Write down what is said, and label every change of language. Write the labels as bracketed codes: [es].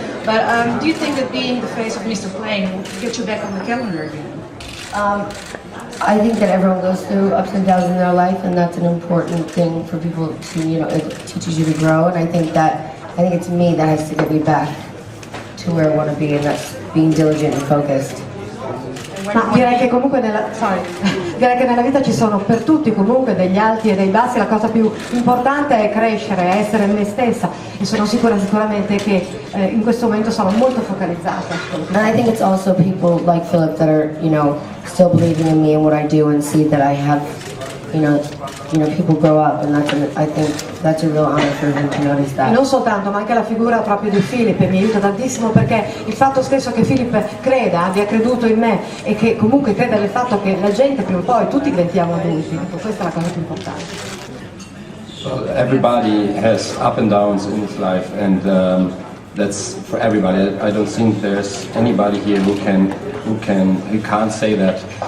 [en] But do you think that being the face of Mr. Plein will get you back on the calendar again? I think that everyone goes through ups and downs in their life, and that's an important thing for people to, it teaches you to grow. And I think it's me that has to get me back to where I want to be, and that's being diligent and focused. [it] Ma direi che comunque direi che nella vita ci sono per tutti comunque degli alti e dei bassi. La cosa più importante è crescere, è essere me stessa, e sono sicuramente che in questo momento sono molto focalizzata. [en] And I think it's also people like Philipp that are, still believing in me and what I do, and see that I have people grow up, and I think that's a real honor for him to notice [it] E [en] that. [it] non soltanto, ma anche la figura proprio di Philipp mi aiuta tantissimo, perché il fatto stesso che Philipp creda, abbia creduto in me e che comunque creda nel fatto che la gente prima o poi tutti diventiamo adulti, ecco, questa è la cosa più importante. [en] Well, everybody has up and downs in his life, and that's for everybody. I don't think there's anybody here who can't say that.